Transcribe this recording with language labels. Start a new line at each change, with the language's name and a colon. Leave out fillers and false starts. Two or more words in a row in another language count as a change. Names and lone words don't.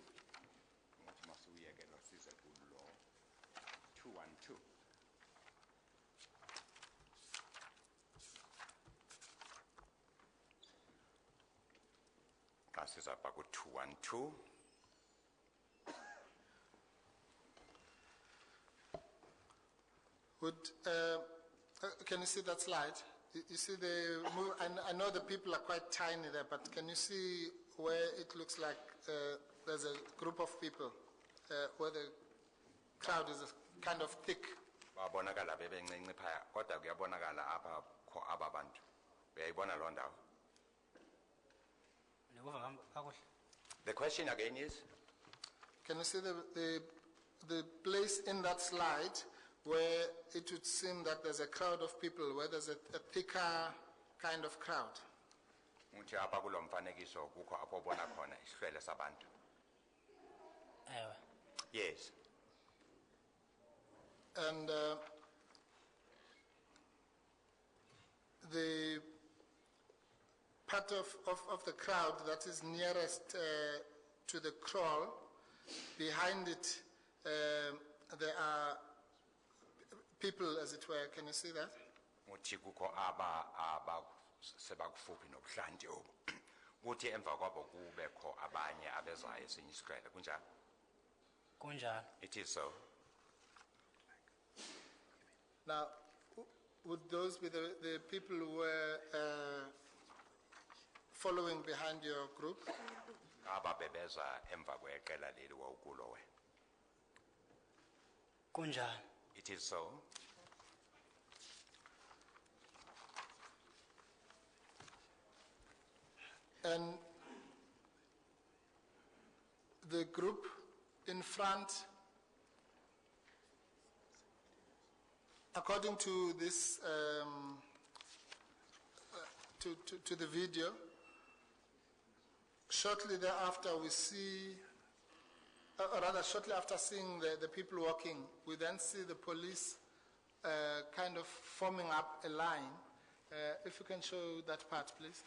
Xhosa: 212. Asiza pha ku 212.
English: Can you see that slide? You see I know the people are quite tiny there, but can you see where it looks like there's a group of people, where the crowd is kind of thick?
Xhosa: babonakala bebencinci phaya kodwa kuyabonakala apha kho aba bantu uyayibona loo ndawo.
English: The question again is, can you see the place in that slide where it would seem that there's a crowd of people, where there's a thicker kind of crowd?
Xhosa: uthi apha kulo mfanekiso kukho apho ubona khona isihlwele sabantu? Ewe.
English: Yes. And the part of the crowd that is nearest to the crawl, behind it there are people, as it were. Can you see that?
Xhosa: uthi kukho aba sebakufuphi nobuhlanti obu kuthi emva kwabo kubekho abanye abezayo esinye isihlwele kunjalo? Kunjalo.
English: It is so. Now, would those be the people who were following behind your group?
Xhosa: aba bebeza emva kweqela leli wawukulo wena? Kunjalo.
English: It is so. And the group in front, according to this, to the video, shortly thereafter we see, or rather shortly after seeing the people walking, we then see the police kind of forming up a line. If you can show that part, please.